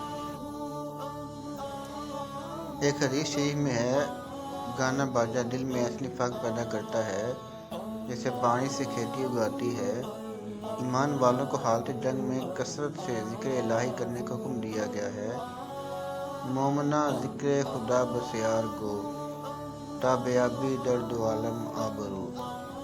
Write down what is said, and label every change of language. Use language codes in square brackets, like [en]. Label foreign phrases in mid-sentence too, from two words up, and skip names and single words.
[ur] ایک حدیث شریف میں ہے، گانا باجا دل میں ایسی نفاق پیدا کرتا ہے جیسے پانی سے کھیتی اگاتی ہے۔ ایمان والوں کو حالت جنگ میں کثرت سے ذکر الہی کرنے کا حکم دیا گیا ہے۔ [fa] مومنا ذکر خدا بسیار گو، تا بیابی در دو عالم آبرو۔